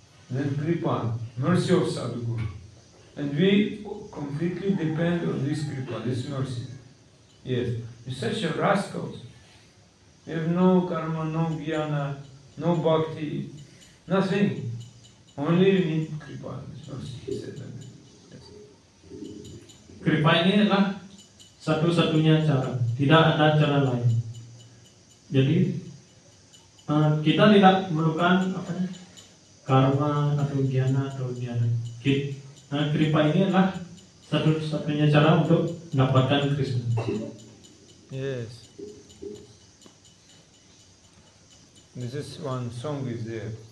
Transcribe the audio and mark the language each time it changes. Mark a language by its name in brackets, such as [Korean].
[English] Then Kripa, mercy of Sadhu Guru. And we completely depend on this Kripa, this mercy. Yes, we're such a rascals. We have no karma, no jnana, no bhakti, nothing. Only we need Kripa, this mercy. He said that. [Indonesian] Kripa ini adalah satu-satunya cara, tidak ada cara lain. Jadi kita tidak memerlukan karma atau jnana atau jnana. Kripa ini adalah satu-satunya cara untuk mendapatkan Krishna. [English] Yes. This is one song is there.